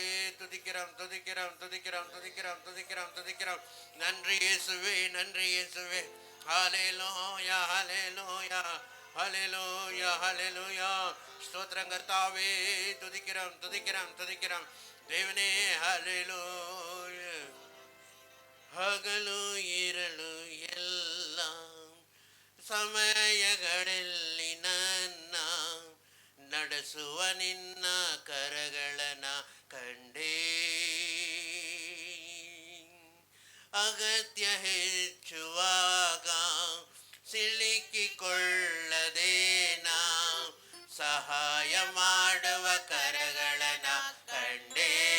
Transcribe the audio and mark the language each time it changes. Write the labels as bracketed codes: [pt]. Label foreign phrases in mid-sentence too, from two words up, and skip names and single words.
[ta] துதிக்கிறோம் துதிக்கிறோம் துதிக்கிறோம் துதிக்கிறோம் துதிக்கிறோம் துதிக்கிறோம். நன்றி இயேசுவே நன்றி இயேசுவே. ஹalleluya ஹalleluya ஹalleluya ஹalleluya. ஸ்தோத்திரம் கர்த்தாவே. துதிக்கிறோம் துதிக்கிறோம் துதிக்கிறோம் தேவனே. ஹalleluya. [kn] ಹಗಲು ಇರಲು ಎಲ್ಲ ಸಮಯಗಳಲ್ಲಿ ನನ್ನ ನಡೆಸುವ ನಿನ್ನ ಕರಗಳನ ಕಂಡೇ. ಅಗತ್ಯ ಹೆಚ್ಚುವಾಗ ಸಿಲುಕಿಕೊಳ್ಳದೆ ನಾ ಸಹಾಯ ಮಾಡುವ ಕರಗಳನ ಕಂಡೇ.